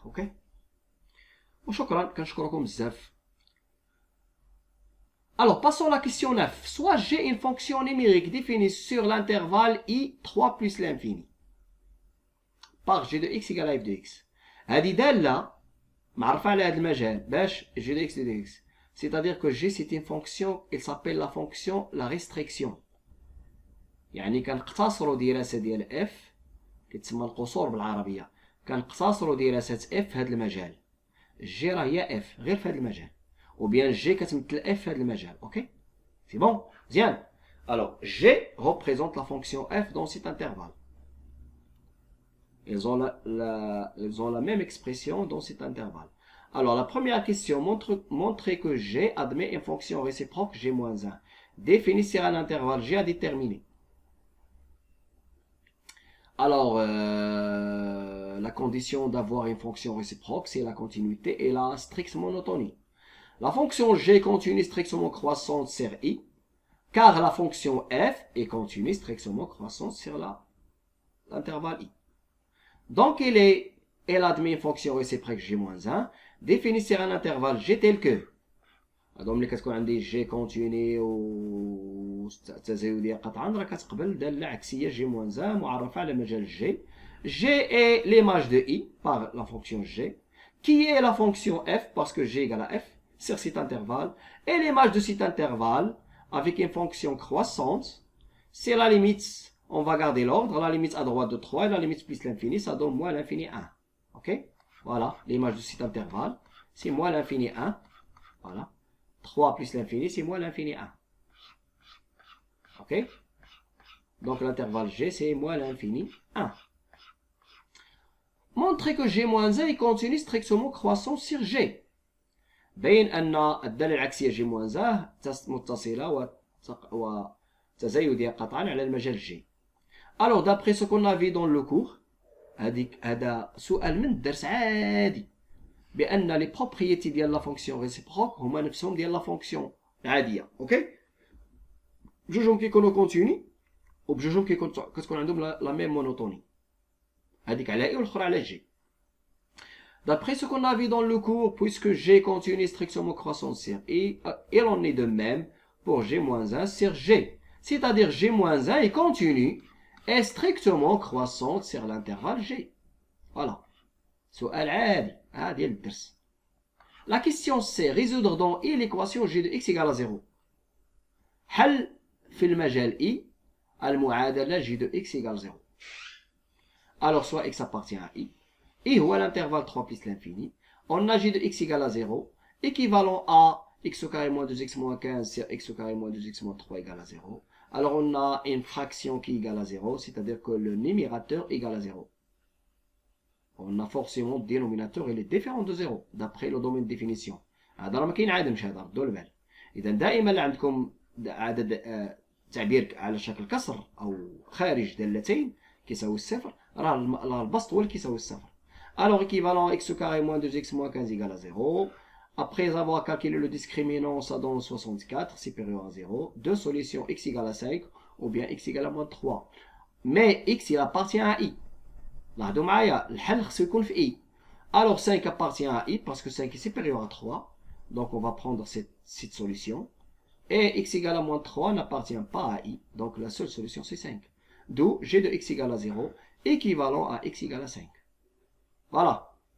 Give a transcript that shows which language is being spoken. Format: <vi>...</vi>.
<ar>اوكي، وشكرا، كنشكركم بزاف.</ar> <fr>Alors, passons à la question 9. Soit j'ai une fonction numérique définie sur l'intervalle i3 plus l'infini par g de x égale à f de x.</fr> <ar>هذه دالة معرفة على هذا المجال باش g de x de x.</ar> <fr>C'est-à-dire que g c'est une fonction, il s'appelle la fonction la restriction.</fr> <ar>يعني كنقتصروا دراسة ديال f، كتسمى القصور بالعربية، كنقتصروا دراسة f في هذا المجال. جي راه هي اف غير في هذا المجال، وبيان جي كتمثل اف في هذا المجال. اوكي سي بون مزيان.</ar> <fr>الوغ جي représente la fonction f dans cet intervalle. Ils ont la même expression dans cet intervalle. Alors la première question, montrer que g admet une fonction réciproque g-1 définie sur un intervalle g à déterminer. Alors la condition d'avoir une fonction réciproque, c'est la continuité et la stricte monotonie. La fonction g continue strictement croissante sur i, car la fonction f est continue strictement croissante sur l'intervalle i. Donc elle admet une fonction réciproque g-1 définie sur un intervalle g tel que</fr> <ar>هادو ملي كتكون عندي جي كونتيني والتزايديه قطعا راه كتقبل داله عكسيه جي موان 1 معرفه على مجال جي.</ar> <fr>G est l'image de i par la fonction g, qui est la fonction f parce que g égale à f sur cet intervalle, et l'image de cet intervalle avec une fonction croissante, c'est la limite, on va garder l'ordre, la limite à droite de 3 et la limite plus l'infini, ça donne moins l'infini 1. Ok, voilà l'image de cet intervalle, c'est moins l'infini 1. Voilà, 3 plus l'infini, c'est moins l'infini 1. Ok, donc l'intervalle g, c'est moins l'infini 1. Montrer que g-1 est continue strictement croissant sur g.</fr> <ar>بين أن الدالة العكسية g-1 متصلة وتزايدية قطعا على المجال g.</ar> <fr>Alors d'après ce qu'on a vu dans le cours،</fr> <ar>هذا سؤال من الدرس عادي،</ar> <fr>بأن les propriétés ديال la fonction réciproque هما نفسهم ديال la fonction العادية.</fr> <ar>اوكي، بجوجهم كيكونوا كونتيني وبجوجهم كتكون عندهم la même monotonie. هذيك على i والاخرى على g.</ar> <fr>D'après ce qu'on a vu dans le cours, puisque g continue strictement croissant sur i, il en est de même pour g-1 sur g. C'est-à-dire g-1 est continue et strictement croissante sur l'intervalle g.</fr> <ar>Voilà. سؤال عادي هذا الدرس.</ar> <fr>La question c'est résoudre dans i l'équation g de x égale à 0.</fr> <ar>حل في المجال i المعادلة</ar> <fr>g de x égale 0. Alors soit x appartient à i, i هو l'intervalle 3 plus l'infini, on a g de x égale à 0, équivalent à x au carré moins 2x moins 15 sur x au carré moins 2x moins 3 égale à 0. Alors on a une fraction qui égale à 0, c'est-à-dire que le numérateur égale à 0. On a forcément le dénominateur, il est différent de 0, d'après le domaine de définition.</fr> <ar>هذا راه ما كينعادمش، هذا ردوا البال. إذا دائما اللي عندكم عدد تعبير على شكل كسر أو خارج دالتين كيساوي الصفر، راه البسط هو اللي كيساوي الصفر.</ar> <fr>Alors équivalent x au carré moins 2x moins 15 égale à 0. Après avoir calculé le discriminant, ça donne 64 supérieur à 0. Deux solutions x égale à 5 ou bien x égale à moins 3. Mais x il appartient à i.</fr> <ar>لاحظوا معايا الحل خصو يكون في i.</ar> <fr>Alors 5 appartient à i parce que 5 est supérieur à 3. Donc on va prendre cette solution. Et x égale à moins 3 n'appartient pas à i. Donc la seule solution c'est 5. D'où g de x égale à 0 équivalent à x égale à 5. Voilà.</fr>